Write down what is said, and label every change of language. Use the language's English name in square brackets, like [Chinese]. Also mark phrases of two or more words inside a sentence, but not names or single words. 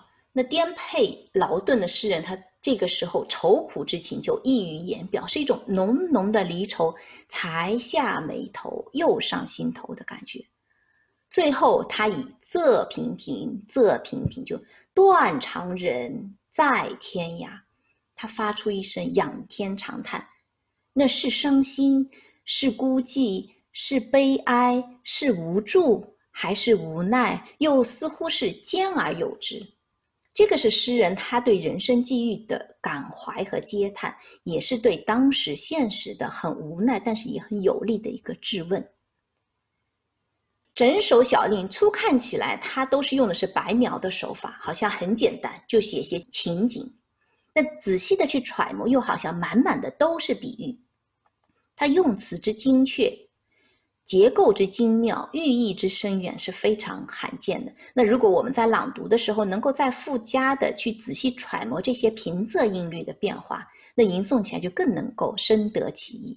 [Chinese] 那顛沛勞頓的詩人，他這個時候愁苦之情就溢於言表，是一種濃濃的離愁，才下眉頭，又上心頭的感覺。最後他以仄平平，仄平平就斷腸人在天涯，他發出一聲仰天長嘆，那是傷心，是孤寂，是悲哀，是無助，還是無奈，又似乎是兼而有之。這個是詩人他對人生際遇的感懷和嗟嘆，也是對當時現實的很無奈，但是也很有力的一個質問。整首小令初看起來，它都是用的是白描的手法，好像很簡單，就寫些情景。但仔細的去揣摩，又好像滿滿的都是比喻。它用詞之精確，結構之精妙，寓意之深遠是非常罕見的。那如果我們在朗讀的時候能夠再附加的去仔細揣摩這些平仄音律的變化，那吟誦起來就更能夠深得其意。